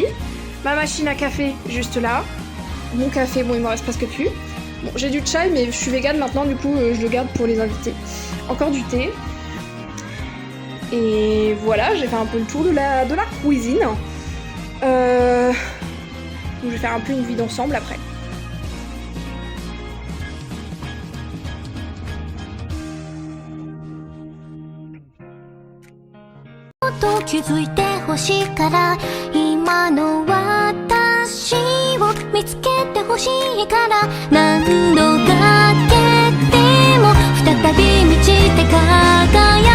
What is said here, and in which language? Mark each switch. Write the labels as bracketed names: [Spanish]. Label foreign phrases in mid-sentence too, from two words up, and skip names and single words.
[French] Ma machine à café juste là. Mon café, bon il m'en reste presque plus. Bon, j'ai du chai mais je suis végane maintenant, du coup je le garde pour les invités. Encore du thé. Et voilà, j'ai fait un peu le tour de la cuisine. Donc je vais faire un peu une vie d'ensemble après. [Japanese] と気づいてほしいから今の私を見つけてほしいから何度かけても再び満ちて輝く